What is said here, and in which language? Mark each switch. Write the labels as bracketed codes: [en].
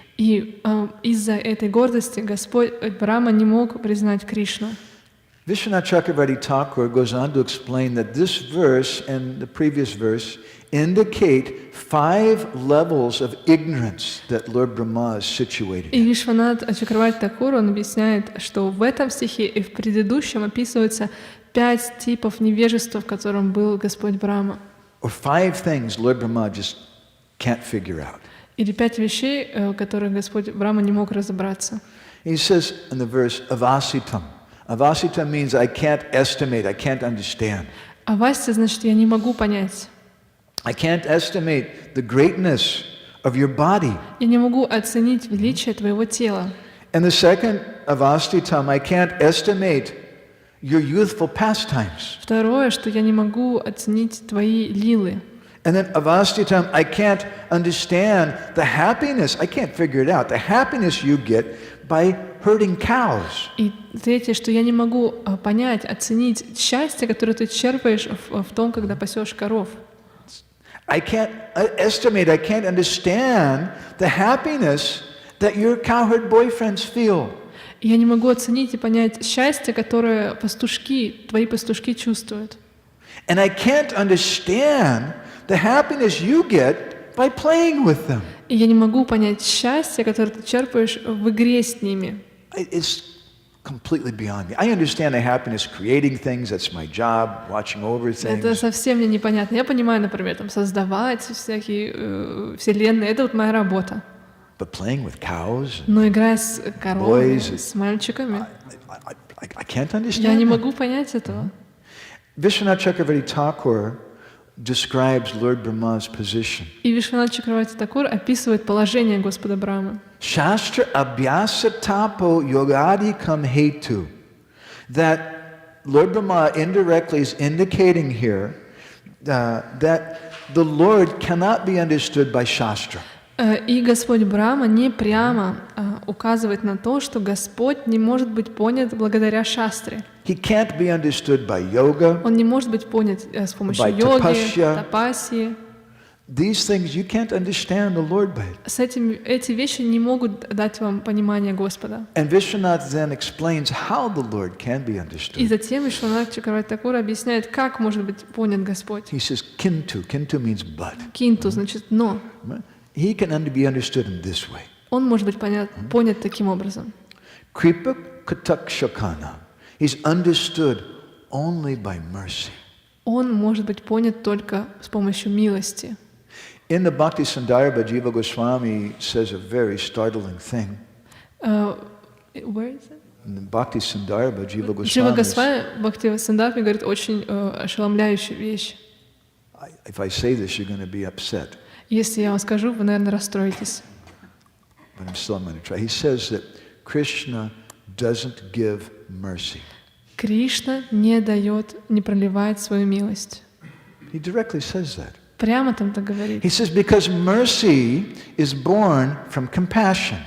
[ru] И из-за этой гордости Господь Брахма не мог признать Кришну. [en] Vishwanath Chakravarti Thakur goes on to explain that this verse and the previous verse indicate 5 levels of ignorance that Lord Brahma is situated [ru] И [en] in. [ru] Вишванат Чакраварти Такур, он объясняет, что в этом стихе и в предыдущем описывается 5 типов невежества, в котором был Господь Брахма. [en] Or 5 things Lord Brahma just can't figure out. [ru] Или 5 вещей, которые Господь Брахма не мог разобраться. [en] He says in the verse, avasitam. Avasitam means I can't estimate, I can't understand. [ru] Авасти значит, я не могу понять. [en] I can't estimate the greatness of your body. [ru] Я не могу оценить величие твоего тела. [en] And the second, avastitam, I can't estimate your youthful pastimes. [ru] Второе, что я не могу оценить твои лилы. [en] And then avastitam, I can't understand the happiness, I can't figure it out, the happiness you get by herding cows. [ru] И третье, что я не могу понять, оценить счастье, которое ты черпаешь в том, когда пасешь коров. [en] I can't estimate, I can't understand the happiness that your cowherd boyfriends feel. [ru] И я не могу оценить и понять счастье, которое твои пастушки чувствуют. [en] And I can't understand the happiness you get by playing with them. [ru] И я не могу понять счастье, которое ты черпаешь в игре с ними. [en] It's completely beyond me. I understand the happiness creating things, that's my job, watching over things. [ru] Это совсем мне непонятно. Я понимаю, например, создавать всякие вселенные, это вот моя работа. [en] But playing with cows, [ru] Но играя с коровами, с мальчиками, [en] I can't understand. [ru] я не могу понять этого. [en] Vishwanath Chakravarti Thakur describes Lord Brahma's position. [ru] И Вишванат Чакраварти Такур описывает положение Господа Брамы. [sa] Shastra abhyasa tapo yogadi kam hetu. [en] That Lord Brahma indirectly is indicating here that the Lord cannot be understood by Shastra. [ru] И Господь Брама не прямо указывает на то, что Господь не может быть понят благодаря шастре. [en] He can't be understood by yoga. [ru] Он не может быть понят с помощью [en] By [ru] йоги, [en] tapasya. [ru] тапасии. [en] These things you can't understand the Lord by. [ru] Эти вещи не могут дать вам понимание Господа. [en] And Vishwanath then explains how the Lord can be understood. [ru] И затем Вишванат Чакраварти Такур объясняет, как может быть понят Господь. [en] He says kintu. Kintu means but. [ru] Кинту значит «но». [en] He can be understood in this way. [ru] Он может быть понят таким образом. [sa] Kripa katakshakana. [en] He's understood only by mercy. [ru] Он может быть понят только с помощью милости. [en] In the Bhakti Sandarbha, Jiva Goswami says a very startling thing. Where is it? In the Bhakti Sandarbha, Jiva [ru] Джива [en] Goswami, [ru] Госвами в Бхакти Сандарбе говорит очень ошеломляющую вещь. [en] if I say this, you're going to be upset. [ru] Если я вам скажу, вы, наверное, расстроитесь. [en] But I'm going to try. He says that Krishna doesn't give mercy. [ru] Кришна не проливает свою милость. [en] He directly says that. [ru] Прямо там так говорит. [en] He says because mercy is born from compassion.